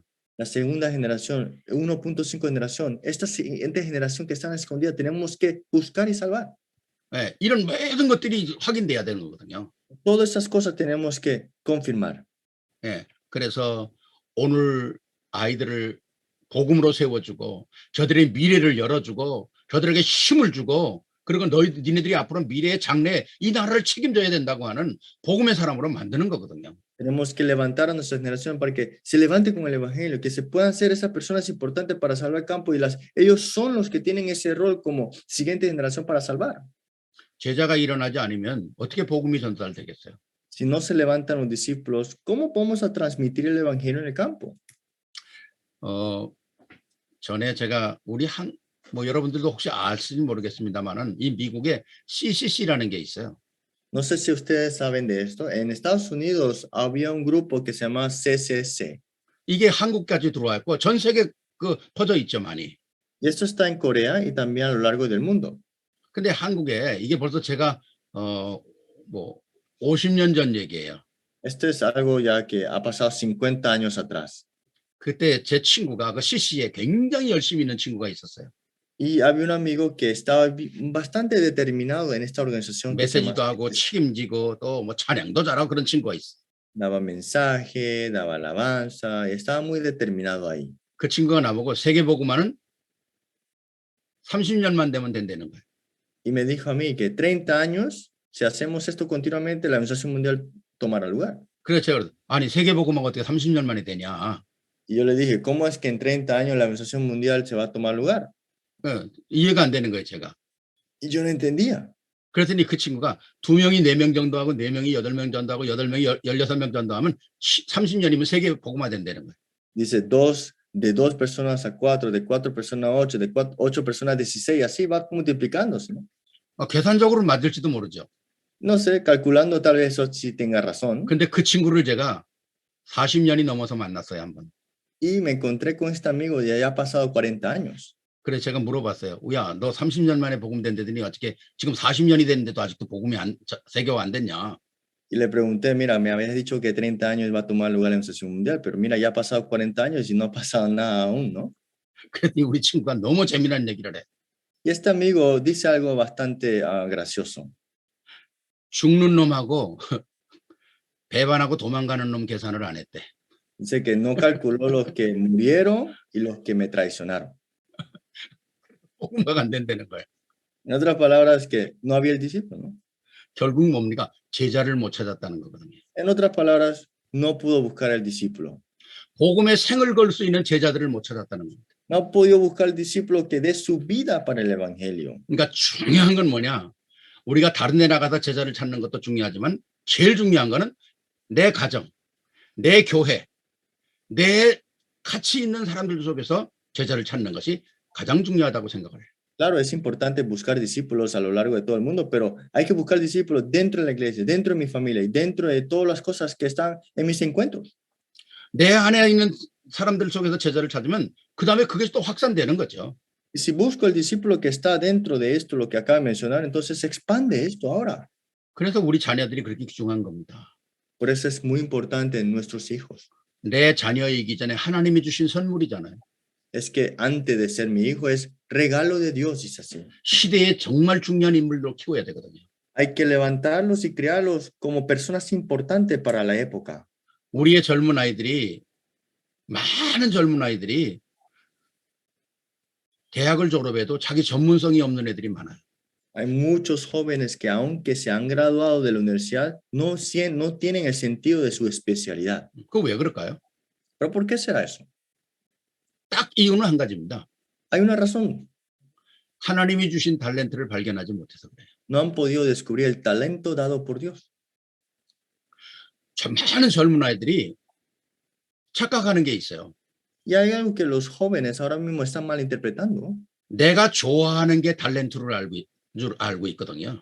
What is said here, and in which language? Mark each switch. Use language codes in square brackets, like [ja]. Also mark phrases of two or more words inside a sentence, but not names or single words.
[es] La segunda generación, 1.5 generación, esta siguiente generación que están escondida, tenemos que buscar y salvar. [ko] 예, 이런 모든 것들이 확인돼야 되는 거거든요. [es] Todas esas cosas tenemos que confirmar. [ko] 예, 그래서 오늘 아이들을 복음으로 세워주고 저들의 미래를 열어주고 저들에게 힘을 주고 그리고 니네들이 앞으로 미래의 장래에 이 나라를 책임져야 된다고 하는 복음의 사람으로 만드는 거거든요. [es] Tenemos que levantar a nuestra generación para que se levante con el evangelio, que se puedan ser esas personas importantes para salvar el campo y ellos son los que tienen ese rol como siguiente generación para salvar. [ko] 제자가 일어나지 않으면 어떻게 복음이 전달되겠어요? [es] Si no se levantan los discípulos, ¿cómo vamos a transmitir el evangelio en el campo? [ko] 전에 제가 뭐 여러분들도 혹시 아실지 모르겠습니다만은 이 미국에 CCC라는 게 있어요. [es] No sé si ustedes saben de esto. En Estados Unidos había un grupo que se llama CCC. [ko] 이게 한국까지 들어왔고 전 세계 퍼져 있죠 많이. [es] Y esto está en Corea y también a lo largo del mundo. [ko] 근데 한국에 이게 벌써 제가 뭐 50년 전 얘기예요. [es] Esto es algo ya que ha pasado 50 años atrás. [ko] 그때 제 친구가 그 CC에 굉장히 열심히 있는 친구가 있었어요. [es] Y había un amigo que estaba bastante determinado en esta organización. [ko] 메시지도 하고 책임지고 또 뭐 찬양도 잘하고 그런 친구가 있어. [es] Daba mensaje, daba alabanza, y estaba muy determinado ahí. [ko] 그 친구가 나보고 세계복음화는 30년만 되면 된다는 거예요. [es] Y me dijo a mí que 30 años, si hacemos esto continuamente, la organización mundial tomará lugar. [ko] 그래서 제가 아니 세계복음화가 어떻게 30년 만에 되냐. [es] Y yo le dije, ¿cómo es que en 30 años la organización mundial se va a tomar lugar? [ko] 이해가 안 되는 거예요, 제가. [es] Y yo no entendía. [ko] 그랬더니 그 친구가 2명이 4명 정도 하고 4명이 8명 정도 하고 8명이 16명 정도 하면 30년이면 세계 복음화 된다는 거예요. [es] Dice, de 2 personas a 4, de 4 personas a 8, de 8 personas a 16, así va multiplicándose, ¿no? [ko] 계산적으로 맞을지도 모르죠. [es] No sé, calculando tal vez eso sí tenga razón. [ko] 근데 그 친구를 제가 40년이 넘어서 만났어요, 한번. [es] Y me encontré con este amigo y ya ha pasado 40 años. [ko] 그래서 제가 물어봤어요. 야, 너 30년 만에 복음 된다더니 어떻게 지금 40년이 됐는데도 아직도 복음이 세계화 안 됐냐? [es] Y le pregunté, mira, me habías dicho que 30 años va a tomar lugar la organización mundial, pero mira, ya ha pasado 40 años y no ha pasado nada aún, ¿no? [ko] 그랬더니 우리 친구가 너무 재미난 얘기를 해. [es] Y este amigo dice algo bastante gracioso. [ko] 죽는 놈하고 배반하고 도망가는 놈 계산을 안 했대. [es] Dice que no calculó los que murieron y los que me traicionaron. [ko] 복음화가 안 된다는 거예요. [es] En otras palabras, que no había el discípulo, ¿no? [ko] 결국 뭡니까? 제자를 못 찾았다는 거거든요. [es] En otras palabras, no pudo buscar el discípulo. [ko] 복음에 생을 걸 수 있는 제자들을 못 찾았다는 겁니다. [es] No ha podido buscar el discípulo que dé su vida para el evangelio. [ko] 그러니까 중요한 건 뭐냐? 우리가 다른 데 나가서 제자를 찾는 것도 중요하지만 제일 중요한 거는 내 가정, 내 교회, 내 같이 있는 사람들 속에서 제자를 찾는 것이 가장 중요하다고 생각을 해요. [es] Claro, es importante buscar discípulos a lo largo de todo el mundo, pero hay que buscar discípulos dentro de la iglesia, dentro de mi familia y dentro de todas las cosas que están en mis encuentros. [ko] 내 안에 있는 사람들 속에서 제자를 찾으면 그 다음에 그게 또 확산되는 거죠. [es] Y si busco el discípulo que está dentro de esto, lo que acabo de mencionar, entonces se expande esto ahora. [ko] 그래서 우리 자녀들이 그렇게 귀중한 겁니다. [es] Por eso es muy importante en nuestros hijos. [ko] 내 자녀이기 전에 하나님이 주신 선물이잖아요. [es] Es que antes de ser mi hijo es regalo de Dios, dice así. [ko] 시대에 정말 중요한 인물로 키워야 되거든요. [es] Hay que levantarlos y criarlos como personas importantes para la época. [ko] 우리의 젊은 아이들이 많은 젊은 아이들이 대학을 졸업해도 자기 전문성이 없는 애들이 많아요. [es] Hay muchos jóvenes que aunque se han graduado de la universidad no tienen el sentido de su especialidad. [ko] 그거 왜 그럴까요? [es] ¿Pero por qué será eso? [ko] 딱 이유는 한 가지입니다. [es] Hay una razón. [ko] 하나님이 주신 탤런트를 발견하지 못해서 그래요. [es] No han podido descubrir el talento dado por Dios. [ko] 많은 젊은 아이들이 착각하는 게 있어요. [es] Y hay algo que los jóvenes ahora mismo están malinterpretando. [ko] 내가 좋아하는 게 탤런트를 알고 있거든요.